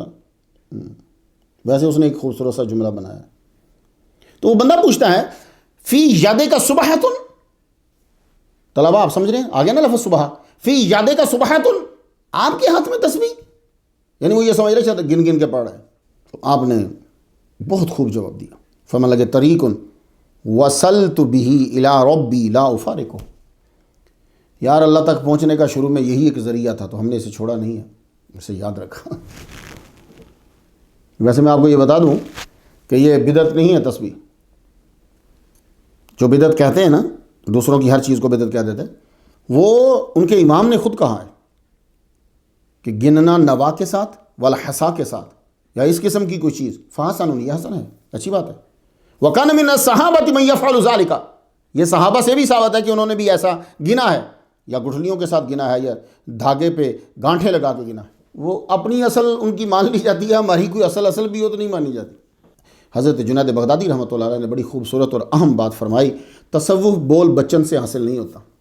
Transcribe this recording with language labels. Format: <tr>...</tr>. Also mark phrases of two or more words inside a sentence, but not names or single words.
<ur>ویسے اس نے ایک خوبصورت سا جملہ بنایا، تو وہ بندہ پوچھتا ہے</ur> <ar>فی یادے کا صبحۃ،</ar> <ur>طلبہ آپ سمجھ رہے ہیں، آگے نا لفظ صبح،</ur> <ar>فی یادے کا صبحۃ،</ar> <ur>آپ کے ہاتھ میں تسبیح، یعنی وہ یہ سمجھ رہے شاید گن گن کے پڑھ رہے ہیں۔ تو آپ نے بہت خوب جواب دیا،</ur> <ar>فمن لگے طریق وصلت به الی ربی لا افارقہ،</ar> <ur>یار اللہ تک پہنچنے کا شروع میں یہی ایک ذریعہ تھا، تو ہم نے اسے چھوڑا نہیں ہے، اسے یاد رکھا۔ ویسے میں آپ کو یہ بتا دوں کہ یہ بدعت نہیں ہے تسبیح، جو بدعت کہتے ہیں نا، دوسروں کی ہر چیز کو بدعت کہہ دیتے ہیں، وہ ان کے امام نے خود کہا ہے کہ گننا نوا کے ساتھ والحسا کے ساتھ، یا اس قسم کی کوئی چیز، فحسن، یہ حسن ہے، اچھی بات ہے۔</ur> <ar>وَكَانَ مِنَ الصَّحَابَةِ مَن يَفْعَلُ ذَلِكَ،</ar> <ur>یہ صحابہ سے بھی ثابت ہے کہ انہوں نے بھی ایسا گنا ہے، یا گٹھلیوں کے ساتھ گنا ہے، یا دھاگے پہ گانٹھے لگا کے گنا ہے۔ وہ اپنی اصل ان کی مان لی جاتی ہے، ہماری کوئی اصل بھی ہو تو نہیں مانی جاتی۔ حضرت جنید بغدادی رحمۃ اللہ علیہ نے بڑی خوبصورت اور اہم بات فرمائی، تصوف بول بچن سے حاصل نہیں ہوتا۔</ur>